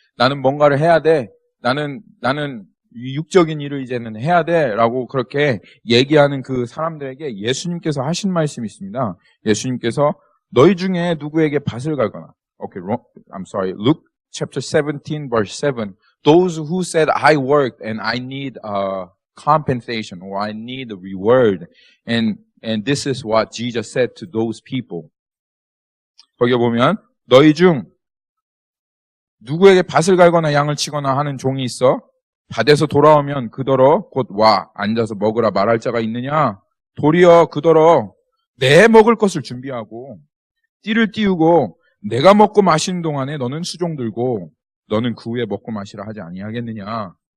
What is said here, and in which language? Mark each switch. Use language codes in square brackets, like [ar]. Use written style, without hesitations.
[ko] 나는 뭔가를 해야 돼. 나는 육적인 일을 이제는 해야 돼. 라고 그렇게 얘기하는 그 사람들에게 예수님께서 하신 말씀이 있습니다. 예수님께서 너희 중에 누구에게 밭을 갈거나, [en] Luke chapter 17 verse 7. Those who said I worked and I need compensation or I need a reward. And this is what Jesus said to those people. [ko] 거기에 보면 너희 중 누구에게 밭을 갈거나 양을 치거나 하는 종이 있어 밭에서 돌아오면 그더러 곧 와 앉아서 먹으라 말할 자가 있느냐? 도리어 그더러 내 먹을 것을 준비하고 띠를 띄우고 내가 먹고 마시는 동안에 너는 수종 들고 너는 그 후에 먹고 마시라 하지 아니하겠느냐?